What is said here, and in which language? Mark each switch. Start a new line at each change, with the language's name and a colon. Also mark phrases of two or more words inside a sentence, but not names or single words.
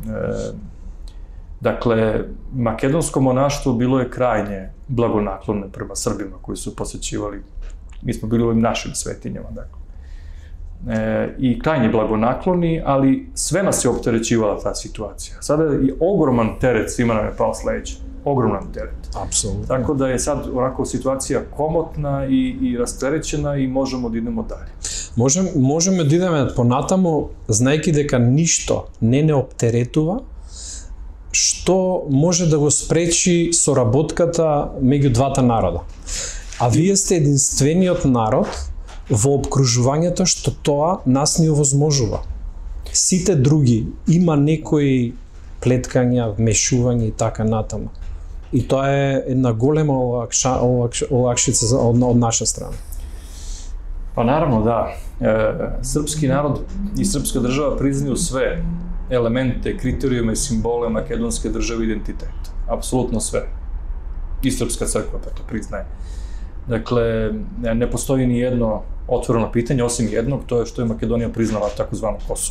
Serbian: Dakle, makedonsko monaštvo bilo je krajnje blagonaklonno prema Srbima koji su posećivali, mi smo bili u ovim našim svetinjama, dakle. I krajnje blagonakloni, ali sve nas je opterećivala ta situacija. Sada je ogroman teret, svima nam je pao s leđa. Ogroman teret. Apsolutno. Tako da je sad onako situacija komotna i rasterećena i možemo da idemo dalje.
Macedonian: Можеме да идеме понатаму, знаејќи дека ништо не оптеретува, што може да го спречи соработката меѓу двата народа. А вие сте единствениот народ во обкружувањето што тоа нас ни овозможува. Сите други има некои плеткања, вмешување и така натаму. И тоа е една голема олакшица од наша страна.
Serbian: Pa naravno, da. Srpski narod i srpska država priznaju sve elemente, kriterijume, simbole makedonske države identiteta. Apsolutno sve. I srpska crkva pa to priznaje. Dakle, ne postoji ni jedno otvoreno pitanje, osim jednog, to je što je Makedonija priznala takozvano Kosovo.